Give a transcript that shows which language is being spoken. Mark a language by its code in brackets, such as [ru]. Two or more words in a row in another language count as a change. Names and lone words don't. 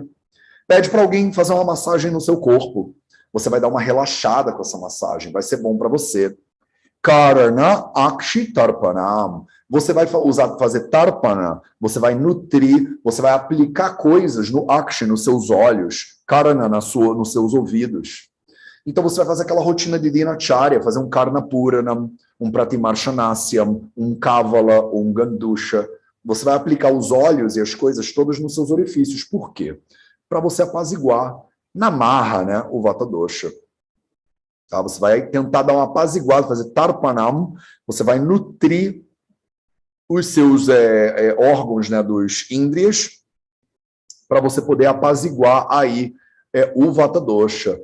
[pt] Pede para alguém fazer uma massagem no seu corpo. Você vai dar uma relaxada com essa massagem, vai ser bom para você. [sa] Karana Akshi Tarpanam. [pt] Você vai fazer Tarpana, você vai nutrir, você vai aplicar coisas no Akshi, nos seus olhos, Karana nos seus ouvidos. Então você vai fazer aquela rotina de Dinacharya, fazer um [sa] Karna Puranam, [pt] um Pratimarsanasyam, um Kavala, um Gandusha. Você vai aplicar os olhos e as coisas todas nos seus orifícios. Por quê? Para você apaziguar na marra, né, o [sa] Vata Dosha. [pt] Tá? Você vai tentar dar uma apaziguada, fazer Tarpanam, você vai nutrir os seus órgãos, né, dos índrias, para você poder apaziguar aí o [sa] Vata Dosha.